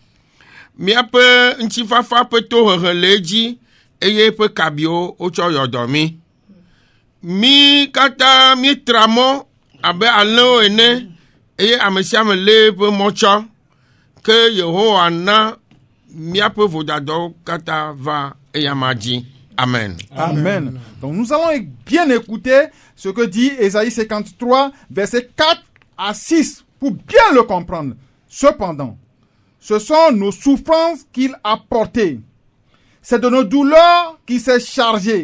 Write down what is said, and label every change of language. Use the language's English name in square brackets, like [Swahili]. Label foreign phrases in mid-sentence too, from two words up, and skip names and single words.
[Ewe] Miaƒe ŋutifafa ƒe tohehe le edzi eye ƒe kabiwo wotsɔ yɔ dɔ mi. Mi katã míetra mɔ abe alẽwo ene eye ame sia ame lé eƒe mɔ tsɔ. Ke Yehowa na míaƒe vodadawo katã va eyama dzi. Amen. Amen. [French] Donc nous allons bien écouter ce que dit Ésaïe 53, versets 4 à 6, pour bien le comprendre. Cependant, ce sont nos souffrances qu'il a portées. C'est de nos douleurs qu'il s'est chargé.